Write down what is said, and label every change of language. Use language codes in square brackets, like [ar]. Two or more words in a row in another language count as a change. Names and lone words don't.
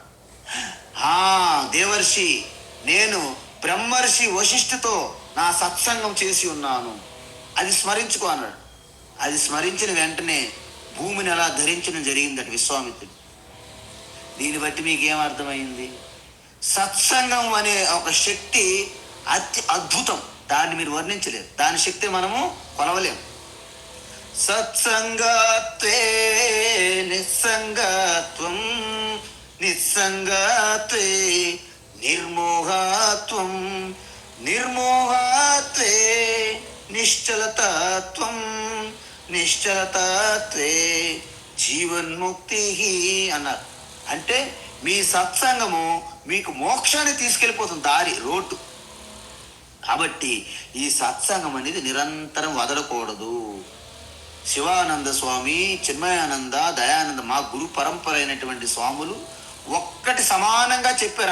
[te] దేవర్షి, నేను బ్రహ్మర్షి వశిష్ఠుతో నా సత్సంగం చేసి ఉన్నాను, అది స్మరించుకో అన్నాడు. అది స్మరించిన వెంటనే భూమిని అలా ధరించడం జరిగిందట విశ్వామిత్రుడు. దీన్ని బట్టి మీకేం అర్థమైంది? సత్సంగం అనే ఒక శక్తి అతి అద్భుతం, దాన్ని మీరు వర్ణించలేరు, దాని శక్తి మనము కొలవలేము. [sa] సత్సంగత్వే నిస్సంగత్వం, నిస్సంగత్వే నిర్మోహత్వం, నిర్మోహత్వే నిశ్చలతత్వం, నిశ్చలతత్వే జీవన్ముక్తి అన్నారు. [te] అంటే మీ సత్సంగము మీకు మోక్షాన్ని తీసుకెళ్ళిపోతుంది, దారి రోడ్డు. కాబట్టి ఈ సత్సంగం అనేది నిరంతరం వదలకూడదు. శివానంద స్వామి, చిన్మయానంద, దయానంద, మా గురు పరంపర అయినటువంటి స్వాములు ఒక్కటి సమానంగా చెప్పారు.